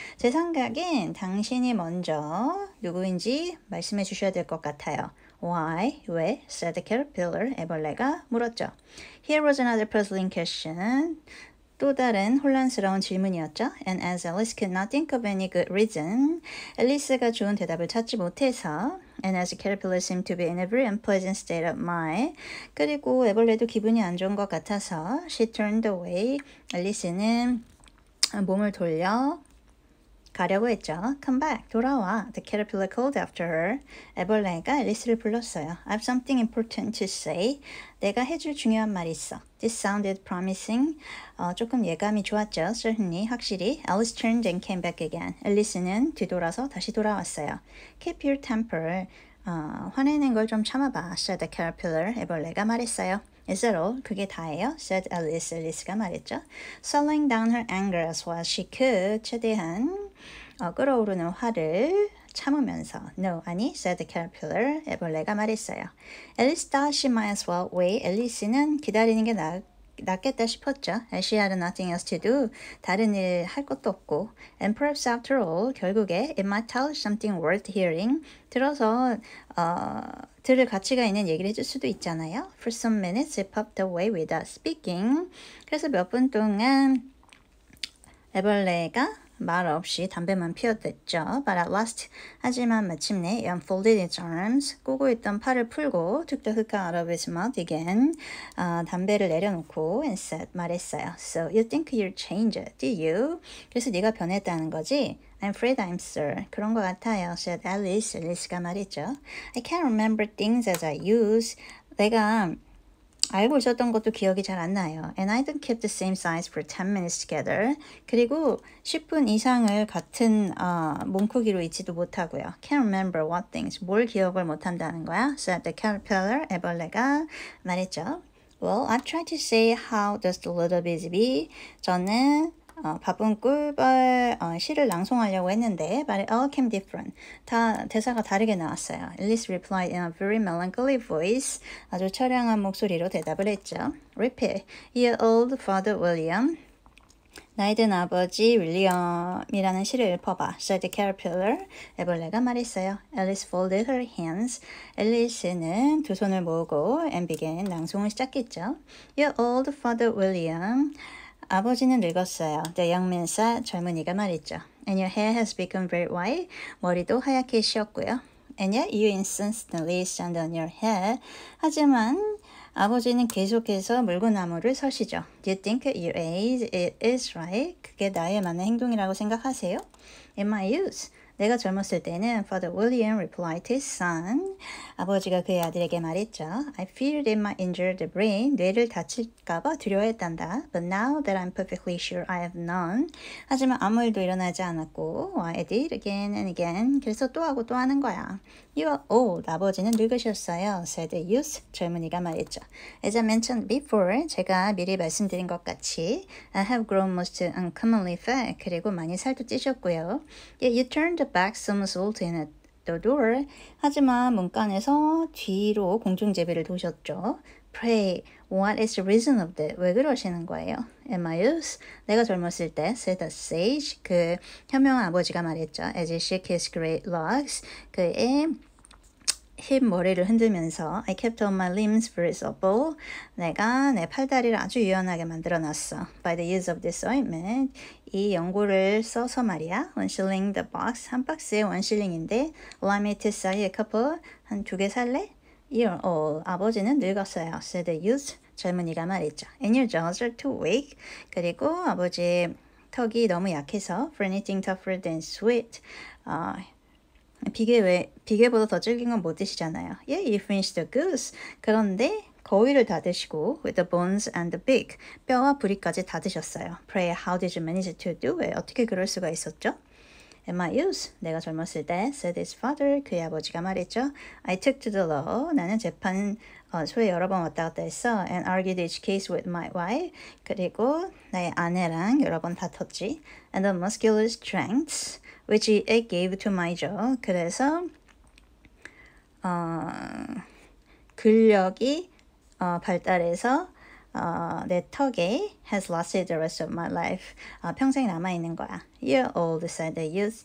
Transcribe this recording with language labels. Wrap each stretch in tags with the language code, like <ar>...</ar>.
<ko>제 생각엔 당신이 먼저 누구인지 말씀해 주셔야 될 것 같아요.</ko> <en>Why?</en> <ko>왜?</ko> <en>said the caterpillar.</en> <ko>애벌레가 물었죠.</ko> <en>Here was another puzzling question.</en> <ko>또 다른 혼란스러운 질문이었죠.</ko> <en>And as Alice could not think of any good reason,</en> <ko>앨리스가 좋은 대답을 찾지 못해서</ko> <en>And as the caterpillar seemed to be in a very unpleasant state of mind,</en> <ko>그리고 애벌레도 기분이 안 좋은 것 같아서</ko> <en>She turned away.</en> <ko>앨리스는 몸을 돌려 가려고 했죠.</ko> <en>Come back,</en> <ko>돌아와.</ko> <en>The caterpillar called after her.</en> <ko>애벌레가 앨리스를 불렀어요.</ko> <en>I have something important to say.</en> <ko>내가 해줄 중요한 말이 있어.</ko> <en>This sounded promising.</en> <ko>조금 예감이 좋았죠.</ko> <en>Certainly,</en> <ko>확실히.</ko> <en>Alice turned and came back again.</en> <ko>앨리스는 뒤돌아서 다시 돌아왔어요.</ko> <en>Keep your temper.</en> <ko>화내는 걸 좀 참아봐,</ko> <en>said the caterpillar.</en> <ko>애벌레가 말했어요.</ko> <en>Is that all?</en> <ko>그게 다예요?</ko> <en>said Alice.</en> <ko>앨리스가 말했죠.</ko> <en>Swallowing down her anger as well as she could.</en> <ko>최대한 끓어오르는 화를 참으면서</ko> <en>No,</en> <ko>아니,</ko> <en>said the caterpillar.</en> <ko>애벌레가 말했어요.</ko> <en>Alice thought she might as well wait.</en> <ko>앨리스는 기다리는 게 낫겠다 싶었죠.</ko> <en>As she had nothing else to do.</en> <ko>다른 일 할 것도 없고.</ko> <en>And perhaps after all,</en> <ko>결국에</ko> <en>it might tell her something worth hearing.</en> <ko>들어서 들을 가치가 있는 얘기를 해줄 수도 있잖아요.</ko> <en>For some minutes, it popped away without speaking.</en> <ko>그래서 몇 분 동안 애벌레가 말 없이 담배만 피웠댔죠.</ko> <en>But at last,</en> <ko>하지만 마침내</ko> <en>it unfolded its arms,</en> <ko>꼬고 있던 팔을 풀고</ko> <en>took the hookah out of its mouth again.</en> <ko>담배를 내려놓고</ko> <en>and said,</en> <ko>말했어요.</ko> <en>So you think you're changed, do you?</en> <ko>그래서 네가 변했다는 거지?</ko> <en>I'm afraid I'm sir.</en> <ko>그런 것 같아요.</ko> <en>said Alice.</en> <ko>앨리스가 말했죠.</ko> <en>I can't remember things as I used.</en> <ko>내가 알고 있었던 것도 기억이 잘 안 나요.</ko> <en>And I don't keep the same size for 10 minutes together.</en> <ko>그리고 10분 이상을 같은 몸 크기로 있지도 못하고요.</ko> <en>Can't remember what things.</en> <ko>뭘 기억을 못한다는 거야?</ko> <en>said the caterpillar.</en> <ko>애벌레가 말했죠.</ko> <en>Well, I've tried to say how does the little busy bee.</en> <ko>저는 바쁜 꿀벌 시를 낭송하려고 했는데</ko> <en>but it all came different.</en> <ko>다 대사가 다르게 나왔어요.</ko> <en>Alice replied in a very melancholy voice.</en> <ko>아주 처량한 목소리로 대답을 했죠.</ko> <en>Repeat. Your old father William.</en> <ko>나이든 아버지 윌리엄이라는 시를 읊어봐.</ko> <en>said the caterpillar.</en> <ko>애벌레가 말했어요.</ko> <en>Alice folded her hands.</en> <ko>앨리스는 두 손을 모으고</ko> <en>and began</en> <ko>낭송을 시작했죠.</ko> <en>Your old father William.</en> <ko>아버지는 늙었어요.</ko> <en>The young man said.</en> <ko>젊은이가 말했죠.</ko> <en>And your hair has become very white.</en> <ko>머리도 하얗게 씌었고요.</ko> <en>And yet you insistently stand on your head.</en> <ko>하지만 아버지는 계속해서 물구나무를 서시죠.</ko> <en>Do you think at your age it is right?</en> <ko>그게 나이에 맞는 행동이라고 생각하세요?</ko> <en>In my youth.</en> <ko>내가 젊었을 때는</ko> <en>Father William replied to his son.</en> <ko>아버지가 그의 아들에게 말했죠.</ko> <en>I feared it might injure the brain.</en> <ko>뇌를 다칠까봐 두려워했단다.</ko> <en>But now that I'm perfectly sure I have none.</en> <ko>하지만 아무 일도 일어나지 않았고</ko> <en>I did again and again.</en> <ko>그래서 또 하고 또 하는 거야.</ko> <en>You are old.</en> <ko>아버지는 늙으셨어요.</ko> <en>said the youth.</en> <ko>젊은이가 말했죠.</ko> <en>As I mentioned before.</en> <ko>제가 미리 말씀드린 것 같이</ko> <en>I have grown most uncommonly fat.</en> <ko>그리고 많이 살도 찌셨고요.</ko> <en>Yet you turned back some salt in at the door.</en> <ko>하지만 문간에서 뒤로 공중제비를 두셨죠.</ko> <en>Pray, what is the reason of that?</en> <ko>왜 그러시는 거예요?</ko> <en>In my youth,</en> <ko>내가 젊었을 때,</ko> <en>said the sage,</en> <ko>그 현명한 아버지가 말했죠.</ko> <en>As he shook his great locks,</en> <ko>그의 흰 머리를 흔들면서</ko> <en>I kept all my limbs very supple.</en> <ko>내가 내 팔다리를 아주 유연하게 만들어놨어.</ko> <en>By the use of this ointment.</en> <ko>이 연고를 써서 말이야.</ko> <en>1 shilling the box.</en> <ko>한 박스에 1 shilling인데</ko> <en>allow me to sell you a couple.</en> <ko>한 두 개 살래?</ko> <en>You're old.</en> <ko>아버지는 늙었어요.</ko> <en>said the youth.</en> <ko>젊은이가 말했죠.</ko> <en>And your jaws are too weak.</en> <ko>그리고 아버지의 턱이 너무 약해서</ko> <en>for anything tougher than sweet.</en> <ko>비계보다 더 질긴 건 못 드시잖아요.</ko> <en>Yeah, you finished the goose.</en> <ko>그런데 거위를 다 드시고</ko> <en>with the bones and the beak.</en> <ko>뼈와 부리까지 다 드셨어요.</ko> <en>Pray, how did you manage to do it?</en> <ko>어떻게 그럴 수가 있었죠?</ko> <en>In my youth,</en> <ko>내가 젊었을 때,</ko> <en>said his father,</en> <ko>그의 아버지가 말했죠.</ko> <en>I took to the law.</en> <ko>나는 재판소에 여러 번 왔다 갔다 했어.</ko> <en>And argued each case with my wife.</en> <ko>그리고 나의 아내랑 여러 번 다퉜지.</ko> <en>And the muscular strength. which it gave to my jaw.</en> <ko>그래서 근력이 발달해서 내 턱에</ko> <en>has lasted the rest of my life.</en> <ko>평생 남아있는 거야.</ko> <en>You're old, said the youth.</en>